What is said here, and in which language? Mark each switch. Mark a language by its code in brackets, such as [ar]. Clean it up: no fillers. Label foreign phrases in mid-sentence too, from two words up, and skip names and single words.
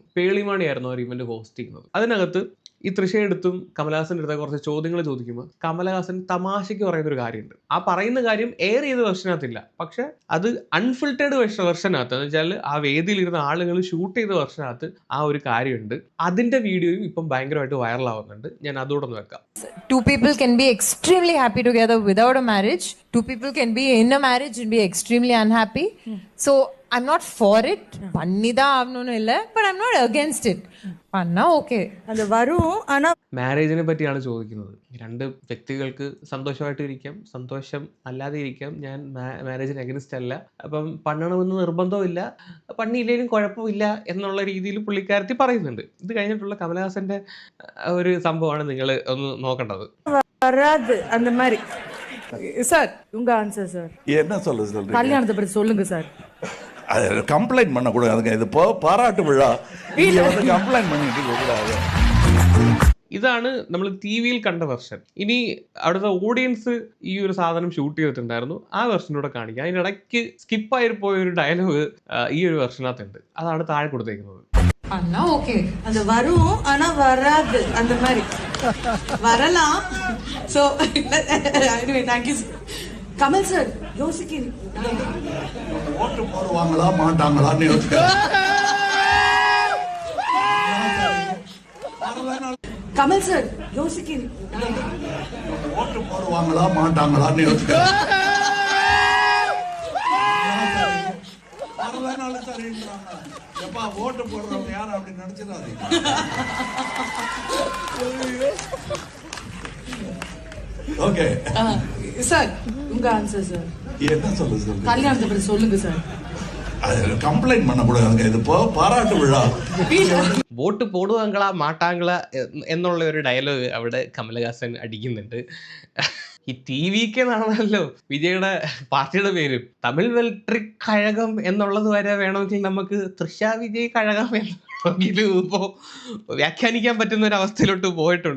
[ml] പേളിമാണിയായിരുന്നു അവർ ഇവന്റ് ഹോസ്റ്റ് ചെയ്യുന്നത്. അതിനകത്ത് ഈ തൃഷയെടുത്തും കമലഹാസന്റെ അടുത്ത കുറച്ച് ചോദ്യങ്ങൾ ചോദിക്കുമ്പോൾ കമലഹാസൻ തമാശയ്ക്ക് പറയുന്ന ഒരു കാര്യമുണ്ട്. ആ പറയുന്ന കാര്യം എയർ ചെയ്ത വെർഷനകത്തില്ല, പക്ഷെ അത് അൺഫിൽറ്റേഡ് വെർഷനകത്ത്, എന്ന് വെച്ചാൽ ആ വേദിയിലിരുന്ന ആളുകൾ ഷൂട്ട് ചെയ്ത വെർഷനകത്ത് ആ ഒരു കാര്യമുണ്ട്. അതിന്റെ വീഡിയോയും ഇപ്പം ഭയങ്കരമായിട്ട് വൈറലാവുന്നുണ്ട്. ഞാൻ അതോടെ ഒന്ന് വെക്കാം. [en] Two people can be extremely happy together without a marriage. Two people can be in a marriage and be extremely unhappy. So I'm not for it. [ta] பண்ணிட அவனோனு இல்ல, [en] but I'm not against it. [ta] பண்ணா ஓகே. [ml] അത് വരും. ആണോ മാരേജിനെ പറ്റിയാണ് ചോദിക്കുന്നത്. 2 വ്യക്തികൾക്ക് സന്തോഷമായിട്ട് ഇരിക്കാം, സന്തോഷം അല്ലാതെ ഇരിക്കാം. ഞാൻ മാരേജിന് അഗൻസ്റ്റ് അല്ല. അപ്പം പണ്ണണമെന്ന് നിർബന്ധമില്ല, പണ്ണിയില്ലെങ്കിലും കുഴപ്പമില്ല എന്നുള്ള രീതിയിൽ പുള്ളിക്കാരത്തി പറയുന്നുണ്ട്. ഇത് കഴിഞ്ഞിട്ടുള്ള കമലഹാസന്റെ ഒരു സംഭവമാണ് നിങ്ങൾ ഒന്ന് നോക്കേണ്ടത്. [ta] வராது அந்த மாதிரி. சார் உங்க ஆன்சர் சார். என்ன சொல்லுங்க கல்யாணத்தை பத்தி சொல்லுங்க சார். அது கம்ப்ளைண்ட் பண்ணக்கூடாதுங்க. இது பாராட்டு விழா, இங்க வந்து கம்ப்ளைண்ட் பண்ணிட்டு கூடாது. [ml] ഇതാണ് നമ്മൾ TV കണ്ട വെർഷൻ. ഇനി അവിടുത്തെ ഓഡിയൻസ് ഈ ഒരു സാധനം ഷൂട്ട് ചെയ്തിട്ടുണ്ടായിരുന്നു. ആ വെർഷനൂടെ കാണിക്കാം. അതിനിടയ്ക്ക് സ്കിപ്പായി പോയ ഒരു ഡയലോഗ് ഈ ഒരു വെർഷനകത്തുണ്ട്. അതാണ് താഴെ കൊടുത്തേക്കുന്നത്. [ta] பண்ணா ஓகே. அது வரும் ஆனா வராது அந்த மாதிரி. வரலாம். [en] சோ anyway thank you. [ta] கமல் சார் யோசிக்கிறீங்க. ஓட்டு போடுவாங்களா மாட்டாங்களான்னு யோசிக்க. கமல் சார் யோசிக்கிறீங்க. ஓட்டு போடுவாங்களா மாட்டாங்களான்னு யோசிக்க. எப்பா ஓட்டு போடுறவங்க யாரும் அப்படி நினைச்சிடாதீங்க. ஓகே சார் உங்க ஆன்சர் சார். என்ன சொல்லுங்க கல்யாணத்தை பத்தி சொல்லுங்க சார். அது கம்ப்ளைண்ட் பண்ணக்கூடாதுங்க. இது பாராட்டு விழா. [ml] വോട്ട് [ta] போடுவாங்களா மாட்டாங்களா [ml] എന്നുള്ള ഒരു ഡയലോഗ് അവിടെ കമലഹാസൻ അടിക്കുന്നുണ്ട്. ഈ TVK എന്നാണല്ലോ വിജയുടെ പാർട്ടിയുടെ പേരും. തമിഴ് വെൽട്രിക് കഴകം എന്നുള്ളത് വരെ വേണമെങ്കിൽ നമുക്ക് തൃശ വിജയ് കഴകം എന്നെങ്കിലും ഇപ്പോൾ വ്യാഖ്യാനിക്കാൻ പറ്റുന്ന ഒരു അവസ്ഥയിലോട്ട് പോയിട്ടുണ്ട്.